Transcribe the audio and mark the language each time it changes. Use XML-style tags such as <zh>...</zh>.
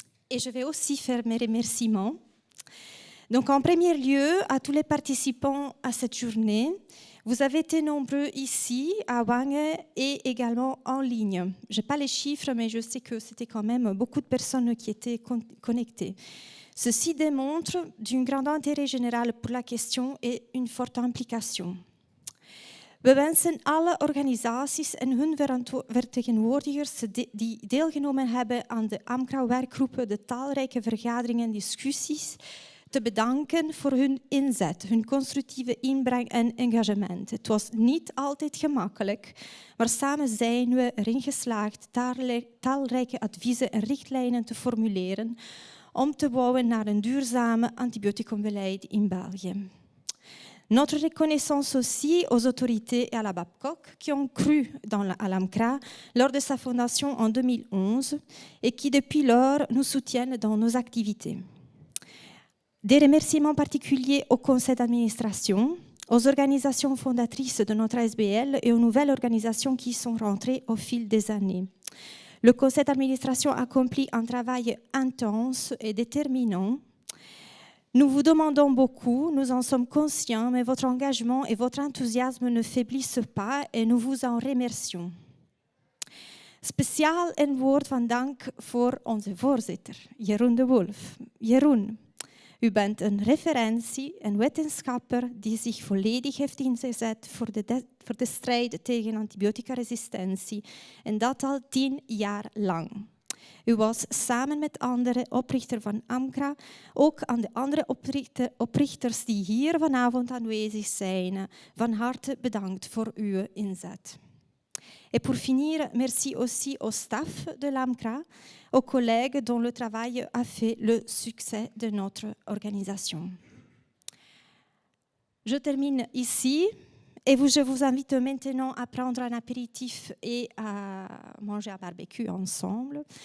<fr>Et je vais aussi faire mes remerciements. Donc, en premier lieu, à tous les participants à cette journée, vous avez été nombreux ici, à Wangen, et également en ligne. Je n'ai pas les chiffres, mais je sais que c'était quand même beaucoup de personnes qui étaient connectées. Ceci démontre d'un grand intérêt général pour la question et une forte implication.</fr> <nl>We wensen alle organisaties en hun vertegenwoordigers die deelgenomen hebben aan de AMCRA-werkgroepen, de talrijke vergaderingen en discussies, te bedanken voor hun inzet, hun constructieve inbreng en engagement. Het was niet altijd gemakkelijk, maar samen zijn we erin geslaagd talrijke adviezen en richtlijnen te formuleren om te bouwen naar een duurzame antibioticumbeleid in België.</nl> <fr>Notre reconnaissance aussi aux autorités et à la Babcock qui ont cru à l'AMCRA lors de sa fondation en 2011 et qui depuis lors nous soutiennent dans nos activités. Des remerciements particuliers au conseil d'administration, aux organisations fondatrices de notre ASBL et aux nouvelles organisations qui sont rentrées au fil des années. Le conseil d'administration accomplit un travail intense et déterminant. Nous vous demandons beaucoup, nous en sommes conscients, mais votre engagement et votre enthousiasme ne faiblissent pas et nous vous en remercions.</fr> <nl>Speciaal een woord van dank voor onze voorzitter, Jeroen de Wolf. Jeroen, u bent een referentie, een wetenschapper die zich volledig heeft ingezet voor de strijd tegen antibioticaresistentie en dat al 10 jaar lang. U was samen met andere oprichter van AMCRA, ook aan de andere oprichters die hier vanavond aanwezig zijn, van harte bedankt voor uw inzet.</nl> <fr>Et pour finir, merci aussi au staff de l'AMCRA, aux collègues dont le travail a fait le succès de notre organisation. Je termine ici. Et je vous invite maintenant à prendre un apéritif et à manger un barbecue ensemble.</fr>